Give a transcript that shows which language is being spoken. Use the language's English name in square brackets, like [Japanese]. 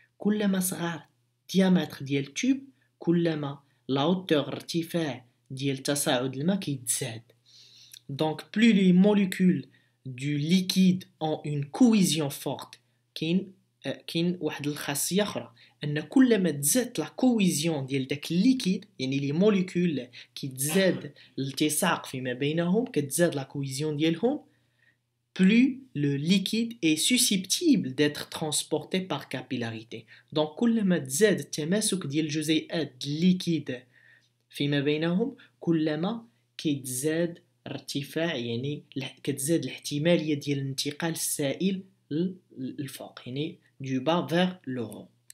[Arabic] كلما صغار diamètre ديال التوب كلما la hauteur ارتفاع ديال تصاعد الماء كيتزاد. [French] Donc plus les molécules du liquide ont une cohésion forte, [Arabic] كاين واحد الخاصية أخرى أن كلما تزاد [French] la cohésion [Arabic] ديال داك الليكيد يعني [French] les molécules [Arabic] كيتزاد الالتصاق فيما بينهم كتزاد [French] la cohésion [Arabic] ديالهم [French] plus le liquide est susceptible d'être transporté par capillarité. [Arabic] Donc كلما تزاد التماسك ديال الجزيئات الليكيد فيما بينهم كلما كيتزاد ارتفاع يعني كتزاد الاحتمالية ديال انتقال السائل للفوق يعني [French] du bas vers le haut.